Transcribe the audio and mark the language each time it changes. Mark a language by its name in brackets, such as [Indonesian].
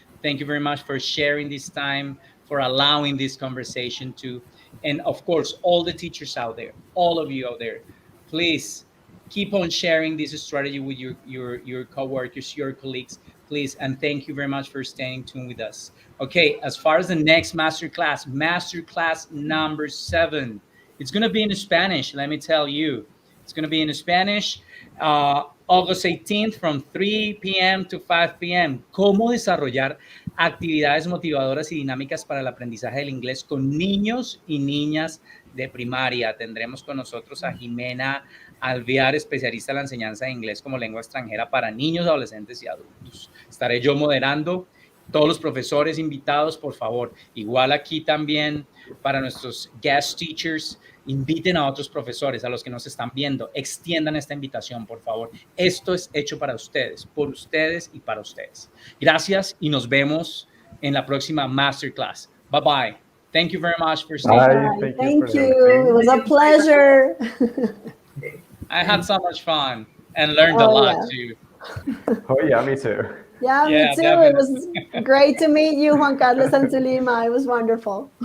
[English] Thank you very much for sharing this time, for allowing this conversation to, and of course, all the teachers out there, all of you out there, please keep on sharing this strategy with your coworkers, your colleagues, please. And thank you very much for staying tuned with us. Okay, as far as the next masterclass number 7, it's going to be in Spanish. Let me tell you, it's going to be in Spanish. August 18th from 3 p.m. to 5 p.m. [Spanish] Cómo desarrollar actividades motivadoras y dinámicas para el aprendizaje del inglés con niños y niñas de primaria. Tendremos con nosotros a Jimena Alvear, especialista en la enseñanza de inglés como lengua extranjera para niños, adolescentes y adultos. Estaré yo moderando. Todos los profesores invitados, por favor. Igual aquí también para nuestros [English] guest teachers, [Spanish] inviten a otros profesores, a los que nos están viendo, extiendan esta invitación, por favor. Esto es hecho para ustedes, por ustedes y para ustedes. Gracias y nos vemos en la próxima masterclass. [English] Bye bye. Thank you very much for staying. Bye. Thank you. It was a pleasure. I had so much fun and learned a lot too. Oh yeah, me too. Yeah, me too. Definitely. It was great to meet you, Juan Carlos and Zulima. It was wonderful.